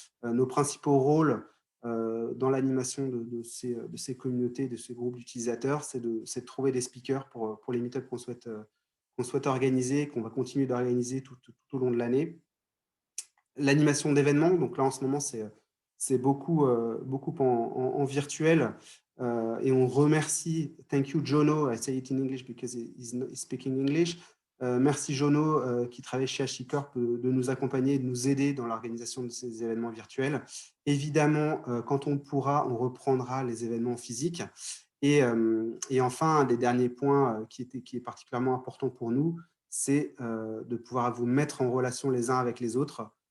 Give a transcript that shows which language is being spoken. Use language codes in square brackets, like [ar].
[fr] Nos principaux rôles dans l'animation de ces communautés, de ces groupes d'utilisateurs, c'est de trouver des speakers pour les meet-ups qu'on souhaite organiser, qu'on va continuer d'organiser tout au long de l'année. L'animation d'événements, donc là en ce moment, c'est beaucoup en virtuel. Et on remercie, [en] thank you Jono, I say it in English because he's speaking English. [fr] Merci Jono qui travaille chez HashiCorp de nous accompagner, de nous aider dans l'organisation de ces événements virtuels. Évidemment, quand on pourra, on reprendra les événements physiques. Et enfin, un des derniers points qui est particulièrement important pour nous, c'est de pouvoir vous mettre en relation les uns avec les autres.